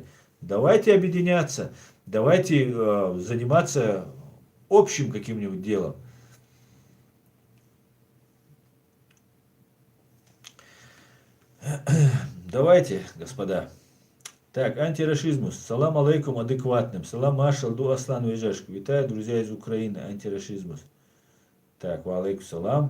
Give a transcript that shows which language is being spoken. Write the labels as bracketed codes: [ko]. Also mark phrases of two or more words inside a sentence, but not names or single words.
[ru] Давайте объединяться, давайте заниматься общим каким-нибудь делом. Давайте, господа. Так, антирашизмус. [ar] سلام عليكم [ru] адекватным. [ce] Салам маршал ду Аслан Вежешку. [ru] Витаю, друзья из Украины. Антирашизмус. Так, [ar] وعليكم السلام.